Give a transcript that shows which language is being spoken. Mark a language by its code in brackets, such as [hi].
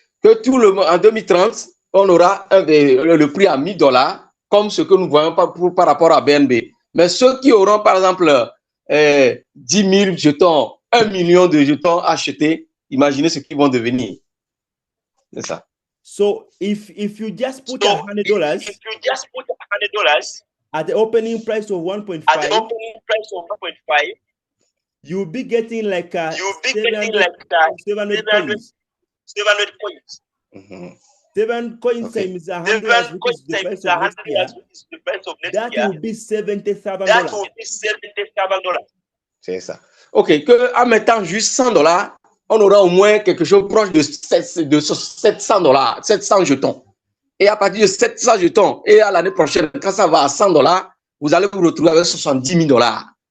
[fr] Que tout le monde, en 2030, on aura le prix à 1000 $, comme ce que nous voyons par rapport à BNB. Mais ceux qui auront, par exemple, 10 000 jetons, 1 million de jetons achetés, imaginez ce qu'ils vont devenir. C'est ça. [en] So, if you just put $100, at the opening price of 1.5, you'll be getting like 700 coins. 700 coins. Mm-hmm. 7 coins times $100, which is the price of next year. That will be $70,000. [fr] C'est ça. OK, qu'en mettant juste 100 $, on aura au moins quelque chose proche de 700 $, 700 jetons. Et à partir de 700 jetons, et à l'année prochaine, quand ça va à $100, vous allez vous retrouver avec $70,000.